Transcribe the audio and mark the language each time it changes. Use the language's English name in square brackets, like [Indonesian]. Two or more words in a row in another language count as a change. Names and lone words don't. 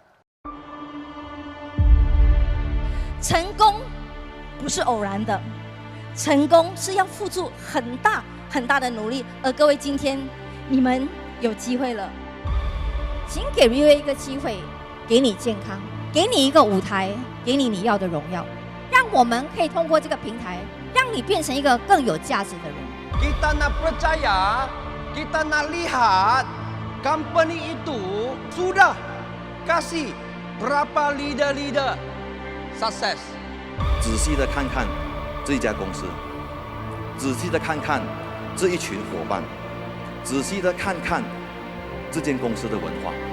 [Chinese] 成功不是偶然的，成功是要付出很大很大的努力。而各位，今天你们有机会了，请给 VA 一个机会，给你健康，给你一个舞台，给你要的荣耀，让我们可以通过这个平台，让你变成一个更有价值的人。 [Malay] Kita nak percaya, kita nak lihat company itu sudah kasih berapa [English] leader success。 [Chinese] 仔细的看看这一家公司，仔细的看看这一群伙伴，仔细的看看这间公司的文化。